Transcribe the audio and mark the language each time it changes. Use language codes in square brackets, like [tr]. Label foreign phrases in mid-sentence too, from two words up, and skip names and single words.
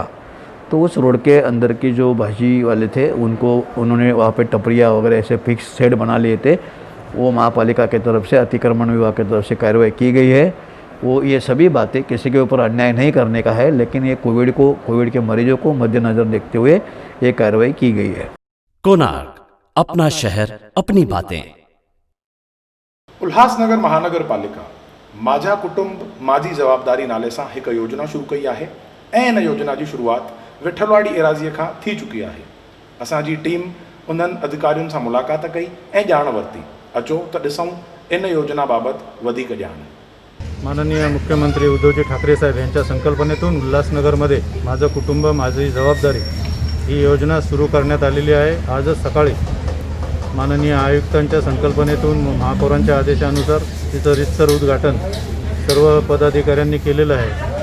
[hi] तो उस रोड के अंदर की जो भाजी वाले थे उन्होंने वहाँ पे टपरिया वगैरह ऐसे फिक्स शेड बना लिए थे। वो महापालिका की तरफ से, अतिक्रमण विभाग की तरफ से कार्रवाई की गई है वो ये सभी बातें किसी के ऊपर अन्याय नहीं करने का है, लेकिन ये कोविड के मरीजों को मद्देनज़र देखते हुए ये कार्रवाई की गई है। कोणार्क, अपना शहर अपनी बातें। [sd] उल्हासनगर महानगरपालिका माझा कुटुंब माझी जवाबदारी नाले सां हिकु योजना शुरू कई आहे ऐं इन योजना जी शुरूआत विठलवाड़ी एराज़ीअ खां थी चुकी आहे। असांजी टीम उन्हनि अधिकारियुनि सां मुलाक़ात कई ऐं ॼाण वरिती। अचो त ॾिसूं इन योजना बाबत वधीक ॼाण। [mr] माननीय मुख्यमंत्री उद्धवजी ठाकरे साहेब यांच्या संकल्पनेतून उल्हासनगरमध्ये माझं कुटुंब माझी जबाबदारी ही योजना सुरू करण्यात आलेली आहे। आजच सकाळी माननीय आयुक्तांच्या संकल्पनेतून महापौरांच्या आदेशानुसार तिचं रीतसर उद्घाटन सर्व पदाधिकाऱ्यांनी केलेलं आहे।